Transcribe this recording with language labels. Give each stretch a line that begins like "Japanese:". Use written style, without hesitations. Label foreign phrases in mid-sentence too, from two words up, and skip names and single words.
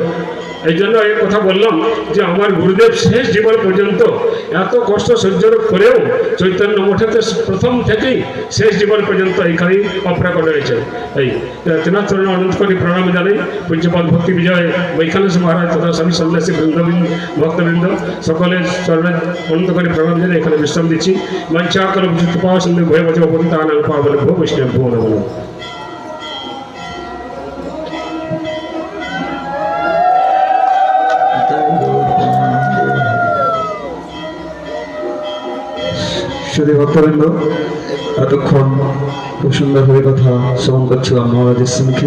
Bangla: এই জন্য এই কথা বললাম যে আমার গুরুদেব শেষ জীবন পর্যন্ত এত কষ্ট সহ্য করেও চৈতন্য মঠেতে প্রথম থেকেই শেষ জীবন পর্যন্ত এইখানেই অপ্রাকট রয়েছে। এই তেনার চরণে অনন্ত করে প্রণাম জানাই। পূজ্যপাদ ভক্তি বিজয় বৈখানস মহারাজ তথা স্বামী সন্ন্যাসী ভক্তবৃন্দ সকলের চরণে অনন্ত করে প্রণাম জানাই এখানে বিশ্রাম দিচ্ছি।
Sanskrit: বাঞ্ছা কল্পকৃপা সিন্ধু ভয় বছর পতিতানাং পাবনেভ্যো বৈষ্ণবেভ্যো নমঃ।
Bangla: শুধু ভক্তবৃন্দ, এতক্ষণ খুব সুন্দর হয়ে কথা শ্রবণ করছিলাম মহারাজের সিংকে।